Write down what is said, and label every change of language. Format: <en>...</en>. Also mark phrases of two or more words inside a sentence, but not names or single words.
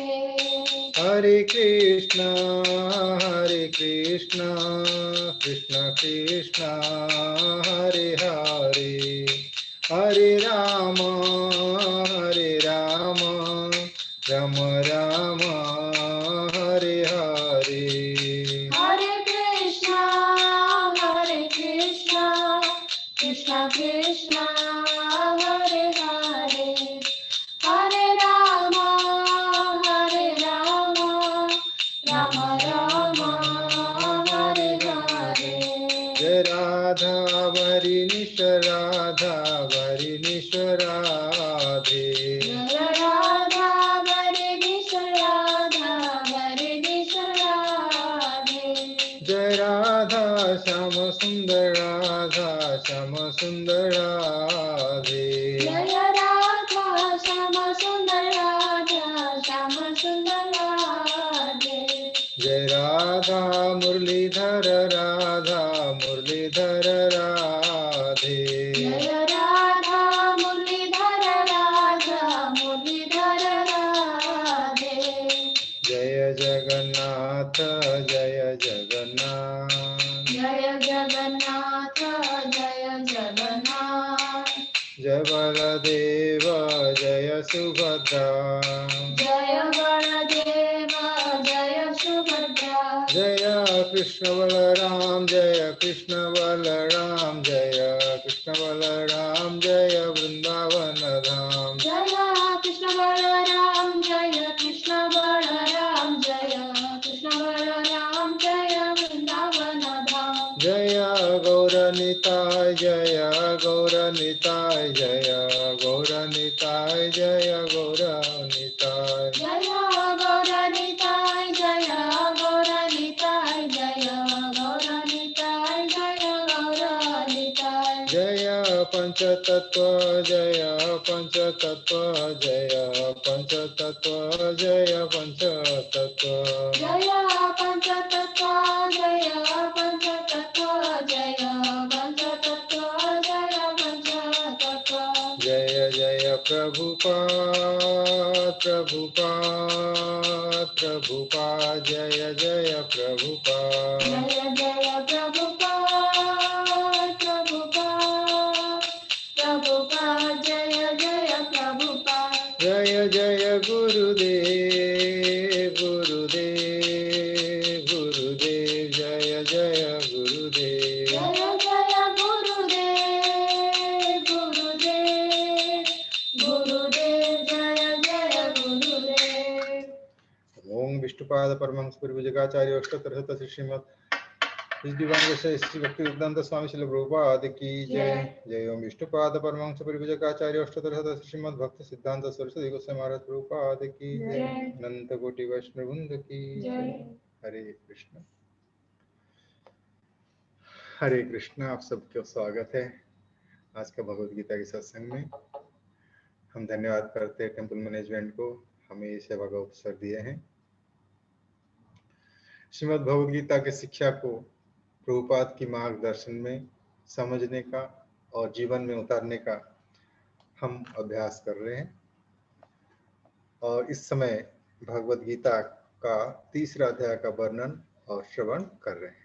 <hi>हरे कृष्ण कृष्ण कृष्ण हरे हरे, हरे राम राम राम हरे हरे, हरे Krishna, Hare Hare, Hare Rama, Hare Rama, Rama Rama, Hare Hare. जय राधा वरिनिश राधा वरिनिश राधे, Jai Radha, Varinish Radha, Varinish Radhe. जय राधा श्याम सुंदर राधा श्याम सुंदर राधे, Jai Radha, Shama Sundar Radha, Shama Sundar Radhe. जय राधा मुरलीधर राधा मुरलीधर राधे, Jai Radha, Murlidhar Radha, Murlidhar Radhe. जय जगन्नाथ जय जगन्नाथ, Jai Jagannath, Jai Jagannath. जय बलदेव जय सुभद्रा, Jai Baladeva, Jai Subhadra. जय कृष्ण बलराम जय कृष्ण बलराम जय कृष्ण बलराम जय वृंदावन धाम, Jaya Krishna Balaram, Jaya Krishna Balaram, Jaya Krishna Balaram, Jaya Vrindavana Dham. जय गौरनिताय जय गौरनिताय जय गौरनिताय जय गौरनिताय, Jaya Gauranitai, Jaya Gauranitai, Jaya Gauranitai, Jaya Gauranitai. जय पंचतत्व जय पंचतत्व जय पंचतत्व जय पंचतत्व, Jaya Panchatattva, Jaya Panchatattva, Jaya Panchatattva, Jaya Panchatattva. जय जय प्रभुपाद प्रभुपाद प्रभुपाद जय जय प्रभुपाद, Jaya Jaya Prabhupada, Prabhupada, Prabhupada, Jaya Jaya Prabhupada. जय जय गुरुदेव गुरुदेव गुरुदेव जय जय गुरुदेव, Jaya Jaya Gurudev, Gurudev, Gurudev, Jaya Jaya Gurudev. ओम विष्णुपाद परमहंस परिव्राजकाचार्य अष्टोत्तर शत श्रीमद् डिवाइन श्री भक्ति सिद्धांत स्वामी श्रील प्रभुपाद की जय। जय ओम विष्णुपाद परमहंस परिव्राजकाचार्य अष्टोत्तर शत श्रीमद् भक्ति सिद्धांत सरस्वती गोस्वामी महाराज प्रभुपाद की जय। अनंत कोटि वैष्णव वृंद की जय। हरे कृष्ण हरे कृष्ण। आप सबका स्वागत है आज का भगवद गीता के सत्संग में। हम धन्यवाद करते हैं</hi> <en>temple management</en> <hi>को, हमें ये सेवा का अवसर दिए हैं। श्रीमद् भगवद गीता की शिक्षा को प्रभुपाद की मार्गदर्शन में समझने का और जीवन में उतारने का हम अभ्यास कर रहे हैं और इस समय भगवद गीता का तीसरा अध्याय का वर्णन और श्रवण कर रहे हैं।</hi>